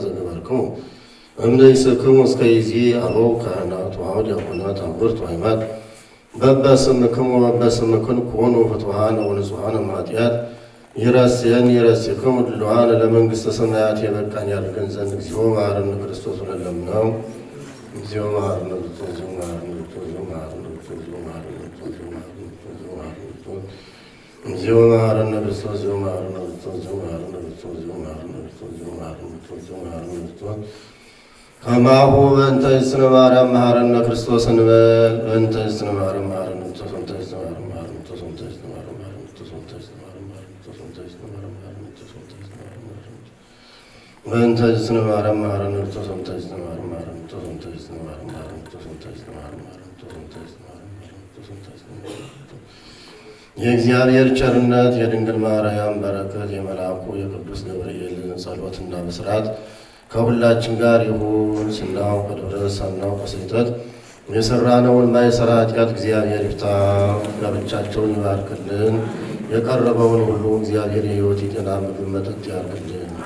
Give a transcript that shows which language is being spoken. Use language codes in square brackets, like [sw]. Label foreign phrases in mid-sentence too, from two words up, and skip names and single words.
[gez] ኃጢአተ ዘገበርክሙ እምለይስክሙ እስከ ይዜ አበው ካህናት ወአበው ዲያቆናት አበርቱ ሃይማት በበስምክሙ በበስምክን ኮኑ ፍቱሐነ ወንጹሐነ እምኃጢአት ይረስየን ይረስክሙ ድሉዋነ ለመንግሥተ ሰማያት [am] የበቃን ያድርገን ዘንድ [gez] እግዚኦ መሐረነ ክርስቶስ [am] ብለን ለምነው። [gez] እግዚኦ መሐረነ ክርስቶስ እግዚኦ መሐረነ ክርስቶስ እግዚኦ መሐረነ ክርስቶስ እግዚኦ መሐረነ ክርስቶስ እግዚኦ መሐረነ ክርስቶስ እግዚኦ መሐረነ ክርስቶስ እግዚኦ መሐረነ ክርስቶስ እግዚኦ መሐረነ ክርስቶስ እግዚኦ መሐረነ ክርስቶስ እግዚኦ መሐረነ ክርስቶስ ከማሁ በእንተ እግዝእትነ ማርያም መሐረነ ክርስቶስ እንበል። በእንተ እግዝእትነ ማርያም መሐረነ ክርስቶስ በእንተ እግዝእትነ ማርያም መሐረነ ክርስቶስ በእንተ እግዝእትነ ማርያም መሐረነ ክርስቶስ በእንተ እግዝእትነ ማርያም መሐረነ ክርስቶስ በእንተ እግዝእትነ ማርያም መሐረነ ክርስቶስ በእንተ እግዝእትነ ማርያም መሐረነ ክርስቶስ በእንተ እግዝእትነ ማርያም መሐረነ ክርስቶስ በእንተ እግዝእትነ ማርያም መሐረነ ክርስቶስ በእንተ እግዝእትነ ማርያም መሐረነ ክርስቶስ በእንተ እግዝእትነ ማርያም መሐረነ ክርስቶስ [am] በእንተ እግዝእትነ ማርያም መሐረነ ክርስቶስ በእንተ እግዝእትነ ማርያም መሐረነ ክርስቶስ የእግዚአብሔር ቸርነት የድንግል ማርያም በረከት የመልአኩ የቅዱስ ገብርኤል ጸሎትና ብስራት ከሁላችን ጋር ይሁን። ስናውቅ ድረስ ሳናውቅ በስህተት የሰራነውን ማይሰራ ኃጢአት እግዚአብሔር ይፍታ። ጋብቻቸውን ይባርክልን። የቀረበውን ሁሉ እግዚአብሔር የሕይወት የጤና ምግብ መጠጥ ያርግልን።